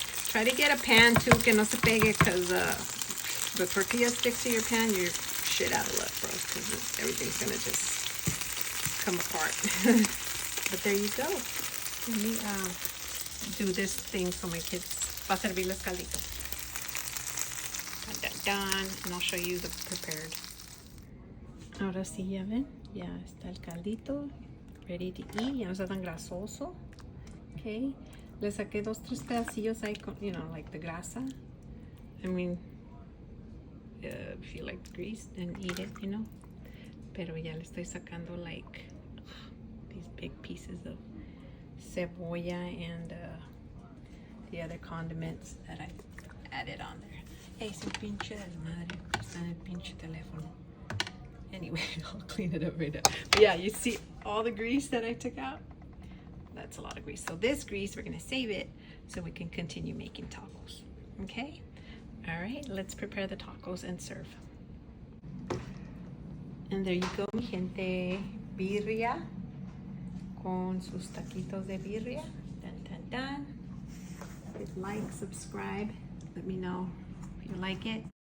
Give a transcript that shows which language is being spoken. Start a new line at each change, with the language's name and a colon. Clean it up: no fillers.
English: Try to get a pan too que no se pegue, because the tortilla sticks to your pan, you're shit out of luck, bro, because everything's gonna just come apart. But there you go. Let me do this thing for my kids. Va a servirles caldito. Got that done, and I'll show you the prepared.
Spanish: Ahora sí, ya ven, ya está el caldito, ready to eat. Ya no está tan grasoso. Okay, le saqué 2-3 pedacillos ahí con, you know, like the grasa.
English: I mean, if you like the grease, then eat it, you know. Pero ya le estoy sacando like these big pieces of cebolla and the other condiments that I added on there.
Spanish: Hey, su pinche de madre, está en el pinche teléfono.
English: Anyway, I'll clean it up right now. But yeah, you see all the grease that I took out? That's a lot of grease. So this grease, we're gonna save it so we can continue making tacos. Okay? All right, let's prepare the tacos and serve. And there you go, mi gente.
Spanish: Birria con sus taquitos de birria.
English: Dun, dun, dun. Hit like, subscribe. Let me know if you like it.